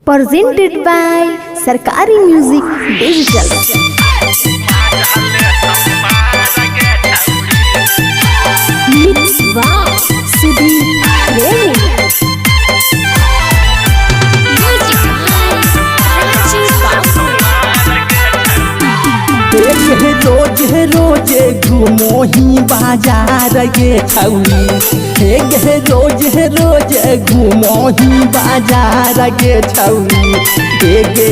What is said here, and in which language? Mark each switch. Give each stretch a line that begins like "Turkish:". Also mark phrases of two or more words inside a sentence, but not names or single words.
English: presented by Sarkari Music Digital. Mix by Sudhi Premi.
Angika: रोज रोज घूमो ही बाजार गे छौरी हे गे रोज रोज घूमो ही बाजार गे छौरी हे गे